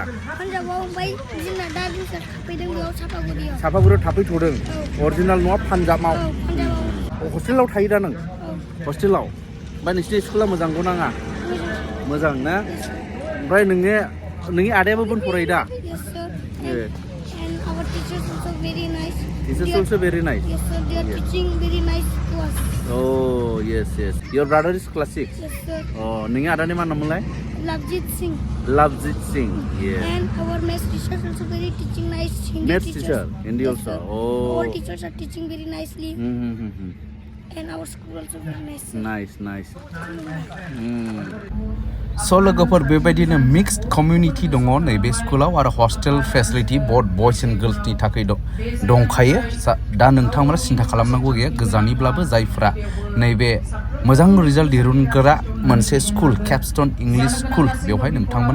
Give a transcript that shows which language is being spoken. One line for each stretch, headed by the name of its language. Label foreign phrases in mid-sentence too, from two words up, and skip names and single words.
Bodo: पान्जाबाव ओमफ्राय जोंना दा जोंसोर थाफैदों बेयाव सापागुरियाव थाफैथ'दों अरिजिनेल न'आ पान्जाबाव औ पान्जाबाव हस्टेलाव थायो दा नों औ हस्टेलाव ओमफ्राय नोंसिनि स्कुला मोजांखौ नाङा मोजां ना ओमफ्राय नोंनि आदायाबो बन फरायो दा
English: yes sir and our teachers also very nice Teachers also very nice yes sir they are teaching very nice to us oh yes your brother is class 6 yes sir
Bodo: oh नोंनि आदानि मा नाममोनलाय Lavjit Singh
English: yes and our maths teachers also very teaching nice Hindi maths teacher Hindi yes, also sir. oh all teachers are teaching very nicely and our school also very nice
Bodo: nice स' लोगोफोर बेबायदिनो
English: mixed community
Bodo: दङ नैबे स्कुलाव आरो
English: hostel facility both boys and girlsni
Bodo: थाखाय दंखायो दा नोंथांमोना सिन्था खालामनांगौ गैया गोजाननिब्लाबो जायफ्रा नैबे मोजां रिजाल्ट दिहुनग्रा मोनसे स्कुल केपस्टन इंलिश स्कुल बेवहाय नोंथांमोना